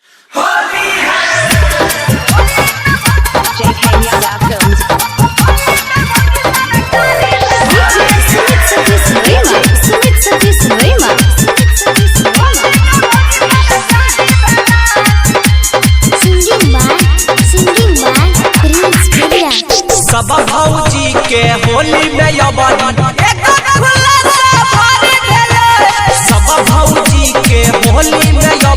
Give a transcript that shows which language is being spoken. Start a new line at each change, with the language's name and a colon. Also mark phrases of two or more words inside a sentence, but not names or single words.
English: JK Yadav Films. Sumit Satish Rema. Singing by Prince Vidya.
Bhojpuri: सब भौजी के होली में सब भौजी के होली में